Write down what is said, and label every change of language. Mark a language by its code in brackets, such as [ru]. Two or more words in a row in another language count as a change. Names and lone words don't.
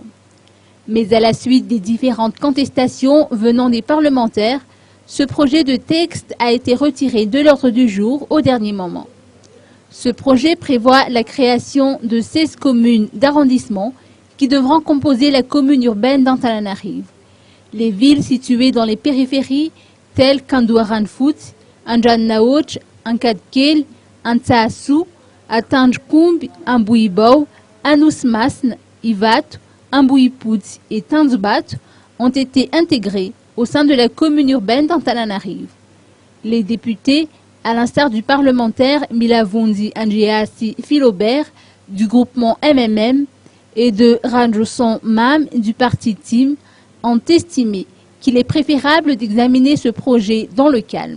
[fr] Mais à la suite des différentes contestations venant des parlementaires, ce projet de texte a été retiré de l'ordre du jour au dernier moment. Ce projet prévoit la création de 16 communes d'arrondissement qui devront composer la commune urbaine d'Antananarive. Les villes situées dans les périphéries telles qu'Andouaranfout, Anjannaouch, Ankadkel, Antsaassou, Atanjkoumb, Ambouibou, Anousmasn, Ivat, Ambouipout et Tanzbat ont été intégrés au sein de la commune urbaine d'Antananarive. Les députés, à l'instar du parlementaire Milavundi Angiasi Philobert du groupement MMM et de Ranjoson Mam du parti TIM, ont estimé qu'il est préférable d'examiner ce projet dans le calme.